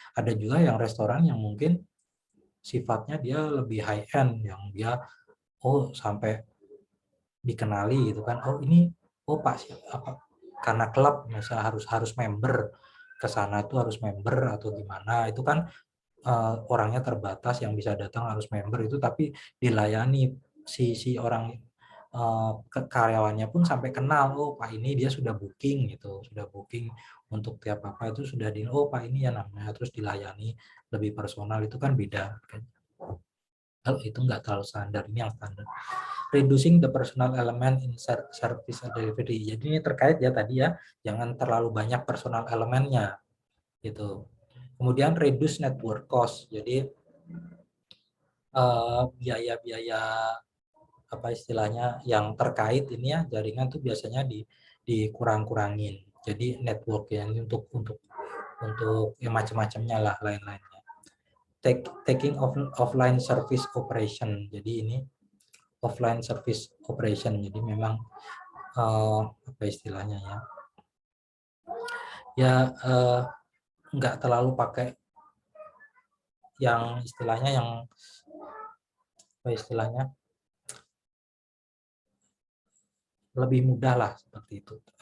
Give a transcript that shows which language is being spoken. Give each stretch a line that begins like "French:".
Indonesian: Ada juga yang restoran yang mungkin sifatnya dia lebih high end, yang dia sampai dikenali gitu kan, ini Pak apa, karena klub misalnya harus member ke sana tuh harus member atau gimana, itu kan orangnya terbatas yang bisa datang harus member itu, tapi dilayani si orang karyawannya pun sampai kenal, Pak ini dia sudah booking gitu, sudah booking untuk tiap apa itu sudah Pak ini ya namanya, terus dilayani lebih personal, itu kan beda. Kalau itu nggak terlalu standar, ini yang standar.
English: Reducing the personal element in service delivery.
Indonesian: Jadi ini terkait ya tadi ya, jangan terlalu banyak personal elemennya gitu. Kemudian
English: reduce network cost.
Indonesian: Jadi biaya-biaya apa istilahnya yang terkait ini ya jaringan tuh biasanya dikurang-kurangin. Jadi network ya ini untuk ya macam-macamnya lah, lain-lainnya.
English: Taking offline service operation.
Indonesian: Jadi ini
English: offline service operation.
Indonesian: Jadi memang apa istilahnya ya? Ya nggak terlalu pakai yang istilahnya yang apa istilahnya lebih mudah lah seperti itu.